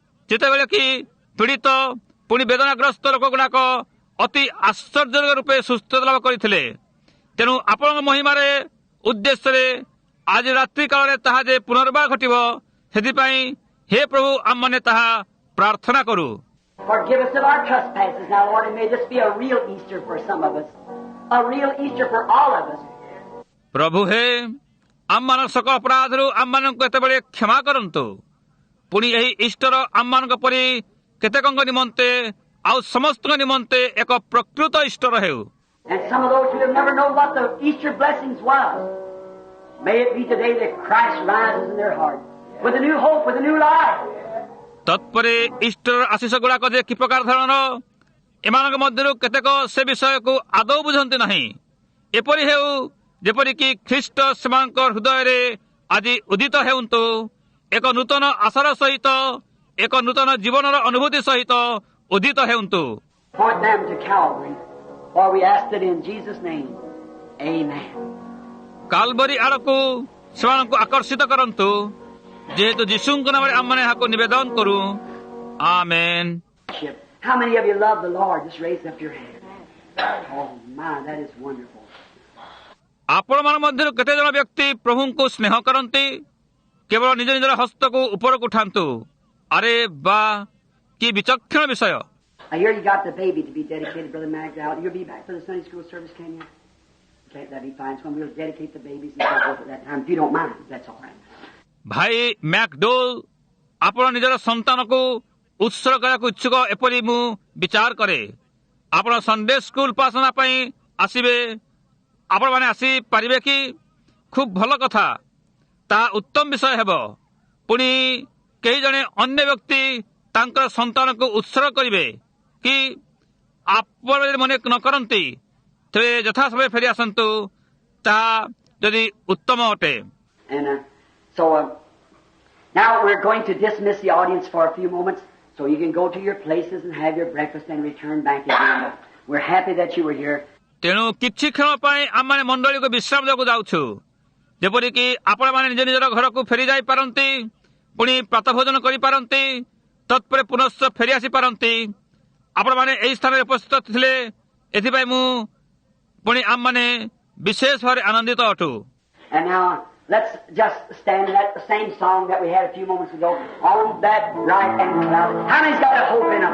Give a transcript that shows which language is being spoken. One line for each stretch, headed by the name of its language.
Odia: ଯେତେବେଳେ କି ପୀଡ଼ିତ ପୁଣି ବେଦନାଗ୍ରସ୍ତ ଲୋକଗୁଡ଼ାକ ଅତି ଆଶ୍ଚର୍ଯ୍ୟ ରୂପେ ସୁସ୍ଥତା ଲାଭ କରିଥିଲେ। ତେଣୁ ଆପଣଙ୍କ ମହିମାରେ ଉଦ୍ଦେଶ୍ୟରେ ଆଜି ରାତ୍ରି କାଳରେ ତାହା ଯେ ପୁନର୍ବାର ଘଟିବ, ସେଥିପାଇଁ ହେ ପ୍ରଭୁ ଆମମାନେ ତାହା ପ୍ରାର୍ଥନା କରୁ।
English: Forgive us of our trespasses now, Lord, and may this be a real Easter for some of us, a real Easter for all of us.
Odia: ପ୍ରଭୁ ହେ, ଆମମାନଙ୍କ ସକଳ ଅପରାଧରୁ ଆମମାନଙ୍କୁ ଏତେବେଳେ କ୍ଷମା କରନ୍ତୁ। ପୁଣି ଏହି ଇଷ୍ଟର ଆମମାନଙ୍କ ପରି କେତେକଙ୍କ ନିମନ୍ତେ ଆଉ ସମସ୍ତଙ୍କ ନିମନ୍ତେ ଏକ ପ୍ରକୃତ ଇଷ୍ଟର ହେଉ।
English: And some of those who have never known what the Easter blessings was, may it be today that Christ rises in their heart with a new hope, with a new life.
Odia: ତତ୍ପରେ Easter Ashish ଗୁଡ଼ାକ ଯେ କି ପ୍ରକାର ଧରଣର, ଏମାନଙ୍କ ମଧ୍ୟରୁ କେତେକ ସେ ବିଷୟକୁ ଆଦୌ ବୁଝନ୍ତି ନାହିଁ। ଏପରି ହେଉ ଯେପରିକି ଖ୍ରୀଷ୍ଟ ସେମାନଙ୍କ ହୃଦୟରେ ଆଜି ଉଦିତ ହେଉନ୍ତୁ, ଏକ ନୂତନ ଆଶାର ସହିତ, ଏକ ନୂତନ ଜୀବନର ଅନୁଭୂତି ସହିତ ଉଦିତ ହେଉନ୍ତୁ।
English: Point them to Calvary, for we asked it in Jesus' name. Amen.
Odia: କାଲବରୀ ଆଡ଼କୁ ସେମାନଙ୍କୁ ଆକର୍ଷିତ କରନ୍ତୁ, ଯେହେତୁ ଯୀଶୁଙ୍କ ନାମରେ ଆମମାନେ ଏହାକୁ ନିବେଦନ କରୁ। ଆମେନ୍।
English: How many of you love the Lord? Just raise up your hand. Oh my, that is wonderful.
Odia: ଆପଣମାନଙ୍କ ମଧ୍ୟରୁ କେତେଜଣ ବ୍ୟକ୍ତି ପ୍ରଭୁଙ୍କୁ ସ୍ନେହ କରନ୍ତି? କେବଳ ନିଜ ନିଜର ହସ୍ତକୁ ଉପରକୁ ଉଠାନ୍ତୁ। ଆରେ ବା, କି ବିଚକ୍ଷଣ ବିଷୟ!
English: I hear you got the baby to be dedicated, Brother Magdal. You'll be back for the Sunday school service, can you? Okay, that'd be fine. So we'll dedicate the babies and so forth at that time. If you don't mind, that's all right.
Odia: ଭାଇ ମ୍ୟାକ୍ଡୋଲ୍, ଆପଣ ନିଜର ସନ୍ତାନକୁ ଉତ୍ସର୍ଗ କରିବାକୁ ଇଚ୍ଛୁକ ଏପରି ମୁଁ ବିଚାର କରେ। ଆପଣ ସଣ୍ଡେ ସ୍କୁଲ ଉପାସନା ପାଇଁ ଆସିବେ। ଆପଣମାନେ ଆସିପାରିବେ କି? ଖୁବ୍ ଭଲ କଥା, ତାହା ଉତ୍ତମ ବିଷୟ ହେବ। ପୁଣି କେହି ଜଣେ ଅନ୍ୟ ବ୍ୟକ୍ତି ତାଙ୍କର ସନ୍ତାନକୁ ଉତ୍ସର୍ଗ କରିବେ କି? ଆପଣ ଯଦି ମନେ ନ କରନ୍ତି, ତେବେ ଯଥା ସମୟ ଫେରି ଆସନ୍ତୁ। ତାହା ଯଦି ଉତ୍ତମ ଅଟେ।
English: And so now we're going to dismiss the audience for a few moments so you can go to your places and have your breakfast and return back again. We're happy that you were here.
Odia: ତେଣୁ କିଛି କ୍ଷଣ ପାଇଁ ଆମମାନେ ମଣ୍ଡଳୀକୁ ବିଶ୍ରାମ ଦେବାକୁ ଯାଉଛୁ, ଯେପରିକି ଆପଣମାନେ ନିଜ ନିଜର ଘରକୁ ଫେରି ଯାଇପାରନ୍ତି, ପୁଣି ପ୍ରାତଃଭୋଜନ କରିପାରନ୍ତି, ତତ୍ପରେ ପୁନଶ୍ଚ ଫେରି ଆସିପାରନ୍ତି। ଆପଣମାନେ ଏହି ସ୍ଥାନରେ ଉପସ୍ଥିତ ଥିଲେ, ଏଥିପାଇଁ ମୁଁ ପୁଣି ଆମମାନେ ବିଶେଷ ଭାବରେ ଆନନ୍ଦିତ ଅଟୁ।
English: And now let's just stand that same song that we had a few moments ago, on that bright and cloud. How many's got a hope in them?